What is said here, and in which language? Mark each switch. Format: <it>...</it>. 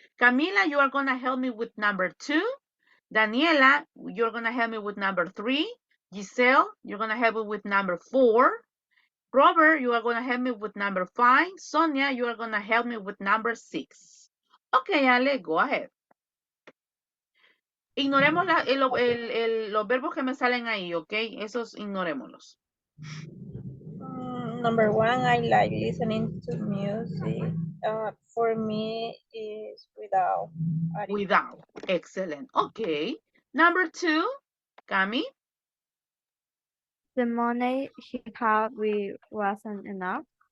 <en>Camila, you are gonna help me with number 2. Daniela, you're gonna help me with number 3. Giselle, you're gonna help me with number 4. Robert, you are gonna help me with number 5. Sonia, you are gonna help me with number 6. Okay, Ale, go ahead.</en> <es>Ignoremos los verbos que me salen ahí, ok? Esos ignorémoslos.</es> <en>Number 1, I like listening to music. For me, is without. Without. Excellent. Okay. Number 2, Cami. The money he had wasn't enough.</en>